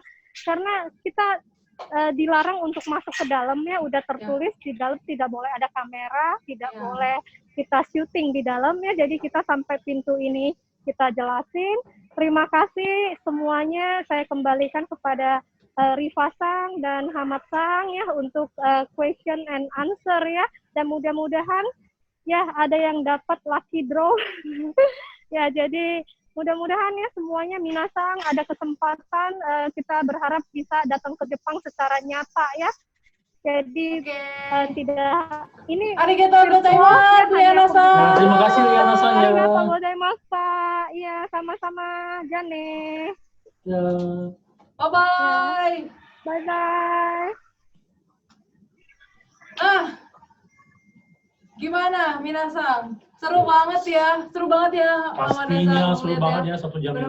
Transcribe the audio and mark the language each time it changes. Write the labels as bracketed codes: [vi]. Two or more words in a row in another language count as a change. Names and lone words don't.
[id] Karena kita dilarang untuk masuk ke dalamnya, udah tertulis di dalam tidak boleh ada kamera, tidak boleh kita syuting di dalamnya. Jadi kita sampai pintu ini kita jelasin. Terima kasih semuanya. Saya kembalikan kepada Rifa Sang dan Hamad Sang ya untuk [en] question and answer [id] ya. Dan mudah-mudahan ya ada yang dapat [en] lucky draw. [id] Ya, jadi mudah-mudahan ya semuanya minasang ada kesempatan, kita berharap bisa datang ke Jepang secara nyata ya. Jadi tidak ini [ja] ありがとうございます, Liana-san. [id] Terima kasih Liana-san ya. [ja] ありがとうございます, [id] Pak. Iya, sama-sama. Jane. Ya. Bye-bye. Bye-bye. Gimana minasang? Seru banget ya, Pastinya seru banget ya 1 jam ini.